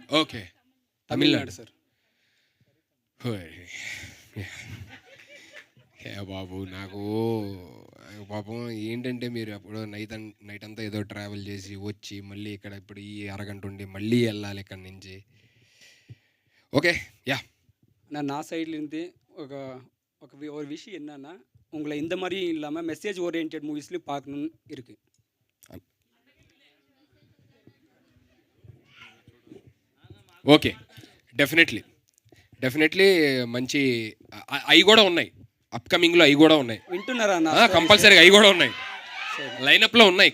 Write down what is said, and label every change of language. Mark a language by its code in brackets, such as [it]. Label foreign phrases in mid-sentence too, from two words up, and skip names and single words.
[te] ఓకే, తమిళనాడు సార్. బాబు నాకు పాపం ఏంటంటే మీరు అప్పుడు నైట్ అంతా ఏదో ట్రావెల్ చేసి వచ్చి మళ్ళీ ఇక్కడ ఇప్పుడు ఈ అరగంట ఉండి మళ్ళీ వెళ్ళాలి ఇక్కడి నుంచి. [ta] ஓகே யா நான் சைட்லேருந்து ஒரு விஷயம் என்னன்னா உங்களை இந்த மாதிரியும் இல்லாமல் [en] message oriented [ta] மூவிஸ்லையும் பார்க்கணுன்னு இருக்குது. [te] ఓకే డెఫినెట్లీ మంచి అవి కూడా ఉన్నాయి, అప్కమింగ్లో అవి కూడా ఉన్నాయి. వింటున్నారా? కంపల్సరీగా అవి కూడా ఉన్నాయి, లైనప్లో ఉన్నాయి.